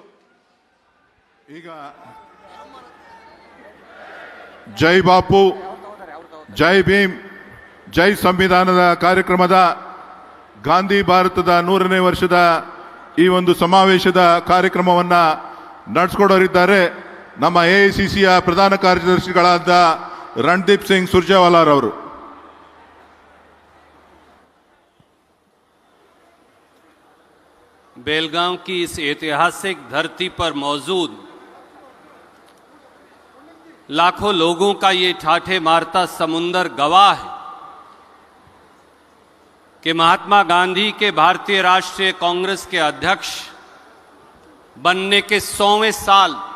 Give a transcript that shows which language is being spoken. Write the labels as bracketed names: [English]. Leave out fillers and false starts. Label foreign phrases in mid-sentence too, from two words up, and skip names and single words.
[Kannada] ಈಗ ಜೈ ಬಾಪು, ಜೈ ಭೀಮ್, ಜೈ ಸಂವಿಧಾನದ ಕಾರ್ಯಕ್ರಮದ ಗಾಂಧಿ ಭಾರತದ 100ನೇ ವರ್ಷದ ಈ ಒಂದು ಸಮಾವೇಶದ ಕಾರ್ಯಕ್ರಮವನ್ನು ನಡೆಸಿಕೊಡೋರಿದ್ದಾರೆ ನಮ್ಮ ಎಐಸಿಸಿಯ ಪ್ರಧಾನ ಕಾರ್ಯದರ್ಶಿಗಳಾದ ರಣದೀಪ್ ಸಿಂಗ್ ಸುರ್ಜೇವಾಲಾರವರು. [Hindi] बेलगांव की इस ऐतिहासिक धरती पर मौजूद लाखों लोगों का ये ठाठे मारता समुंदर गवाह है कि महात्मा गांधी के भारतीय राष्ट्रीय कांग्रेस के अध्यक्ष बनने के 100वें साल